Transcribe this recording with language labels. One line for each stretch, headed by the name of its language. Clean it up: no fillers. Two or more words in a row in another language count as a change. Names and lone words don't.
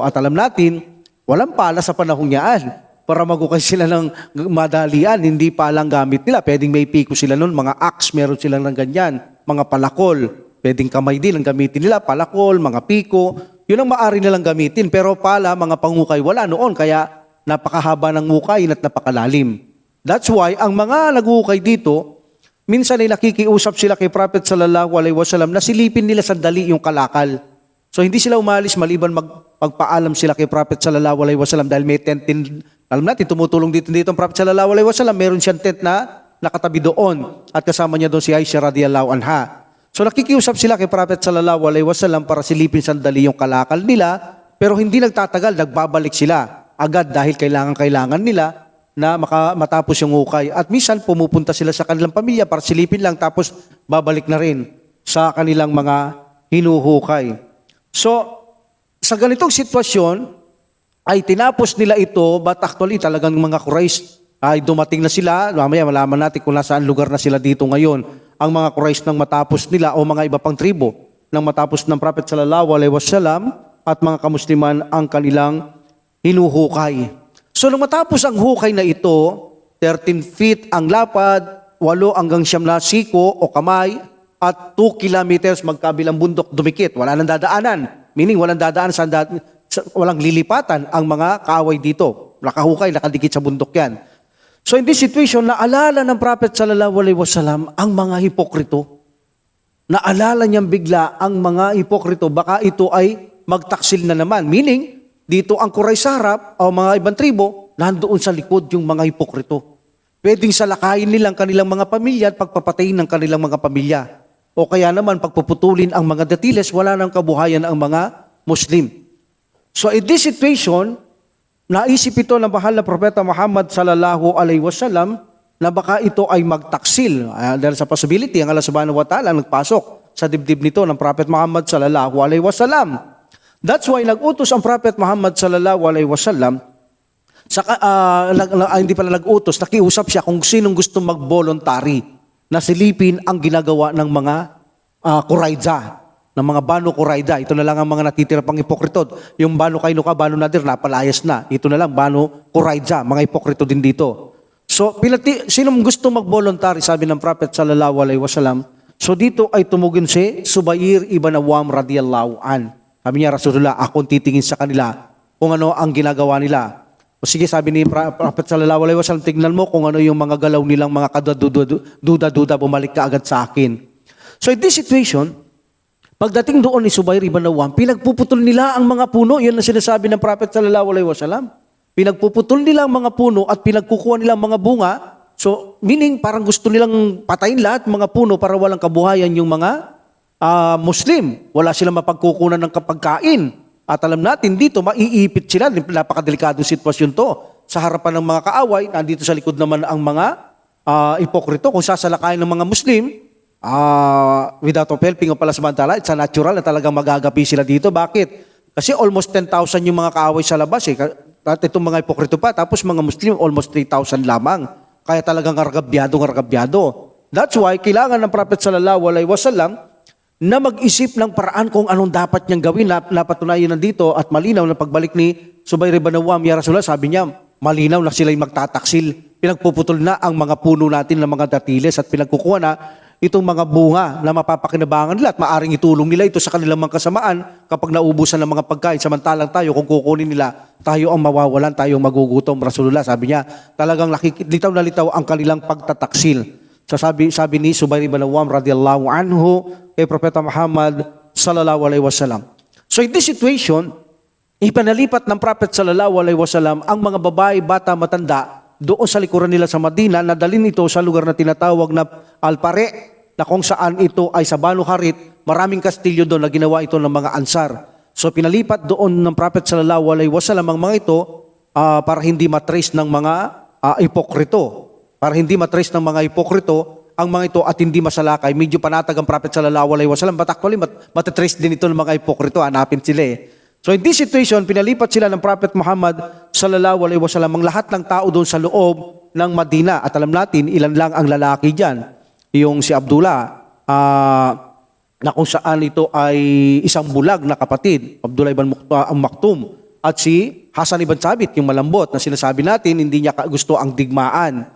Filipino: At alam natin, walang pala sa panahong yaan para maghukay sila ng madalian. Hindi palang gamit nila. Pwedeng may piko sila nun, mga axe, meron silang ng ganyan, mga palakol. Pwedeng kamay din ang gamitin nila, palakol, mga piko. Yun ang maaari nilang gamitin. Pero pala, mga panghukay, wala noon. Kaya napakahaba ng hukayin at napakalalim.
English: That's why,
Filipino: ang mga naghukay dito, minsan ay nakikiusap sila kay Prophet
Arabic: صلى الله عليه وسلم
Filipino: na silipin nila sandali yung kalakal. So hindi sila umalis maliban magpaalam sila kay Prophet
Arabic: صلى الله عليه وسلم
Filipino: dahil may tent din. Alam natin, tumutulong dito ang Prophet
Arabic: صلى الله عليه وسلم.
Filipino: Meron siyang tent na nakatabi doon at kasama niya doon si Aisha
Arabic: رضي الله عنها.
Filipino: So nakikiusap sila kay Prophet
Arabic: صلى الله عليه وسلم
Filipino: para silipin sandali yung kalakal nila, pero hindi nagtatagal, nagbabalik sila agad dahil kailangan nila na matapos yung hukay. At minsan pumupunta sila sa kanilang pamilya para silipin lang tapos babalik na rin sa kanilang mga hinuhukay. So sa ganitong sitwasyon ay tinapos nila ito,
English: but actually
Filipino: talagang mga Quraysh ay dumating na sila. Mamaya malaman natin kung nasaan lugar na sila dito ngayon. Ang mga Quraysh nang matapos nila o mga iba pang tribo nang matapos ng Prophet
Arabic: صلى الله عليه وسلم
Filipino: at mga kamusliman ang kanilang hinuhukay. So nung matapos ang hukay na ito, 13 feet ang lapad, 8 hanggang 9 na siko o kamay, at 2 kilometers magkabilang bundok dumikit. Wala nang dadaanan. Meaning walang dadaan, walang lilipatan ang mga kaaway dito. Nakahukay, nakadikit sa bundok yan.
English: So in this situation,
Filipino: naalala ng Prophet
Arabic: صلى الله عليه وسلم
Filipino: ang mga hipokrito. Naalala niyang bigla ang mga hipokrito. Baka ito ay magtaksil na naman. Meaning, dito ang Kuray sa harap o mga ibang tribo, nandoon sa likod yung mga hipokrito. Pwedeng salakayin nilang kanilang mga pamilya at pagpapatayin ng kanilang mga pamilya. O kaya naman pagpuputulin ang mga datiles, wala nang kabuhayan ang mga Muslim.
English: So in this situation,
Filipino: naisip ito ng mahal na Propeta Muhammad
Arabic: صلى الله عليه وسلم
Filipino: na baka ito ay magtaksil. Dahil sa possibility, ang Allah
Arabic: سبحانه وتعالى
Filipino: nagpasok sa dibdib nito ng Prophet Muhammad
Arabic: صلى الله عليه وسلم.
English: That's why
Filipino: nag-utos ang Prophet Muhammad
Arabic: صلى الله عليه وسلم.
Filipino: Hindi pala nag-utos, nakiusap siya kung sinong gusto mag-voluntary na silipin ang ginagawa ng mga Qurayza, ng mga Banu Qurayza. Ito na lang ang mga natitira pang hipokrito. Yung Banu Kainuka, Banu Nadir, napalayas na. Ito na lang, Banu Qurayza, mga hipokrito din dito. So, sinong gusto mag-voluntary, sabi ng Prophet
Arabic: صلى الله عليه وسلم.
Filipino: So, dito ay tumugin si Subayr ibn Awam
Arabic: رضي الله عن.
Filipino: Sabi niya, Rasulullah, akong titingin sa kanila kung ano ang ginagawa nila. O sige, sabi ni Prophet
Arabic: صلى الله عليه وسلم,
Filipino: tignan mo kung ano yung mga galaw nilang mga kaduda-duda, bumalik ka agad sa akin.
English: So, in this situation,
Filipino: pagdating doon ni Subayr ibn Awam, pinagpuputol nila ang mga puno. Yan ang sinasabi ng Prophet
Arabic: صلى الله عليه وسلم.
Filipino: Pinagpuputol nila ang mga puno at pinagkukuha nila ang mga bunga.
English: So, meaning
Filipino: parang gusto nilang patayin lahat mga puno para walang kabuhayan yung mga Muslim. Wala silang mapagkukunan ng kapagkain. At alam natin dito, maiipit sila. Napakadelikadong sitwasyon to. Sa harapan ng mga kaaway, nandito sa likod naman ang mga hipokrito. Kung sasalakayin ng mga Muslim,
English: without helping
Filipino: o pala samantala,
English: it's a natural
Filipino: na talagang magagapi sila dito. Bakit? Kasi almost 10,000 yung mga kaaway sa labas eh. At itong mga hipokrito pa, tapos mga Muslim almost 3,000 lamang. Kaya talagang ngargabyado.
English: That's why
Filipino: kailangan ng Prophet
Arabic: صلى الله عليه وسلم
Filipino: na mag-isip ng paraan kung anong dapat niyang gawin. Napatunayan na dito at malinaw na pagbalik ni Subayr ibn Awam,
Arabic: يا رسول الله,
Filipino: sabi niya, malinaw na sila'y magtataksil. Pinagpuputol na ang mga puno natin ng mga datiles at pinagkukuha na itong mga bunga na mapapakinabangan nila at maaring itulong nila ito sa kanilang mga kasamaan kapag naubusan ng mga pagkain. Samantalang tayo, kung kukunin nila, tayo ang mawawalan, tayo ang magugutom. Rasulullah, sabi niya, talagang litaw na litaw ang kanilang pagtataksil. So sabi ni Subayr ibn Awam
Arabic: رضي الله عنه
Filipino: kay Propeta Muhammad
Arabic: صلى الله عليه وسلم.
English: So in this situation,
Filipino: ipanalipat ng Prophet
Arabic: صلى الله عليه وسلم
Filipino: ang mga babae, bata, matanda doon sa likuran nila sa Madina, nadalhin ito sa lugar na tinatawag na Al-Pare, na kung saan ito ay sa Banu Harit, maraming kastilyo doon na ginawa ito ng mga Ansar. So pinalipat doon ng Prophet
Arabic: صلى الله عليه وسلم
Filipino: ang mga ito para hindi matrace ng mga hipokrito. Para hindi matrace ng mga hipokrito ang mga ito at hindi masalakay. Medyo panatag ang Prophet
Arabic: صلى الله عليه وسلم,
English: but actually
Filipino: matatrace din ito ng mga hipokrito, hanapin sila eh.
English: So in this situation,
Filipino: pinalipat sila ng Prophet Muhammad
Arabic: صلى الله عليه وسلم
Filipino: ang lahat ng tao doon sa loob ng Madina. At alam natin, ilan lang ang lalaki dyan. Yung si Abdullah, na kung saan ito ay isang bulag na kapatid, Abdullah ibn Maktum. At si Hasan ibn Sabit, yung malambot na sinasabi natin, hindi niya gusto ang digmaan.